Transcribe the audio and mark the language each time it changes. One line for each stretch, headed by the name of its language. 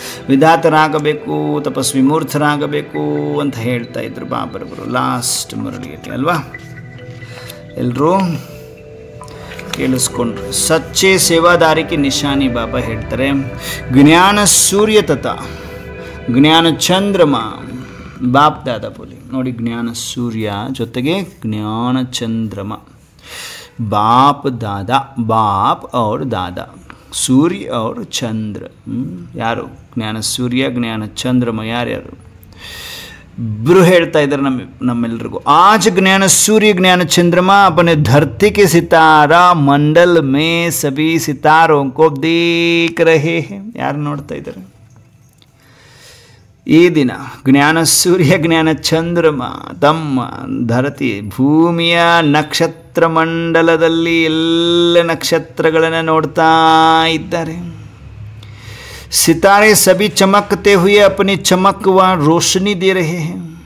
Kannada: ವಿಧಾತರಾಗಬೇಕು, ತಪಸ್ವಿ ಮೂರ್ಛರಾಗಬೇಕು ಅಂತ ಹೇಳ್ತಾ ಇದ್ರು ಬಾಬರವರು ಲಾಸ್ಟ್ ಮುರಳಿಯಲ್ಲಿ ಅಲ್ವಾ. ಎಲ್ಲರೂ ಕೇಳಿಸ್ಕೊಂಡ್ರು. ಸಚ್ಚೆ ಸೇವಾದಾರಿಕೆ ನಿಶಾನಿ ಬಾಬಾ ಹೇಳ್ತಾರೆ. ಜ್ಞಾನ ಸೂರ್ಯ ತಥ ಜ್ಞಾನ ಚಂದ್ರಮ ಬಾಪ್ ದಾದಾ ಬೋಲಿ ನೋಡಿ. ಜ್ಞಾನ ಸೂರ್ಯ ಜೊತೆಗೆ ಜ್ಞಾನ ಚಂದ್ರಮ.
Hindi: ಬಾಪ್ ದಾದಾ, ಬಾಪ್ और दादा, सूर्य और चंद्र.
Kannada: ಯಾರು ಜ್ಞಾನ ಸೂರ್ಯ ಜ್ಞಾನ ಚಂದ್ರಮ ಯಾರ್ಯಾರು ಇಬ್ಬರು ಹೇಳ್ತಾ ಇದ್ದಾರೆ ನಮ್ಮೆಲ್ಲರಿಗೂ.
Hindi: आज ज्ञान सूर्य ज्ञान चंद्रमा अपने धरती के सितारा मंडल में सभी सितारों को देख रहे हैं.
Kannada: ಯಾರು ನೋಡ್ತಾ ಇದ್ದಾರೆ ಈ ದಿನ? ಜ್ಞಾನ ಸೂರ್ಯ ಜ್ಞಾನ ಚಂದ್ರಮ ತಮ್ಮ ಧರತಿ ಭೂಮಿಯ ನಕ್ಷತ್ರ ಮಂಡಲದಲ್ಲಿ ಎಲ್ಲ ನಕ್ಷತ್ರಗಳನ್ನು ನೋಡ್ತಾ ಇದ್ದಾರೆ.
Hindi: सितारे सभी चमकते हुए अपनी चमक व रोशनी दे रहे हैं.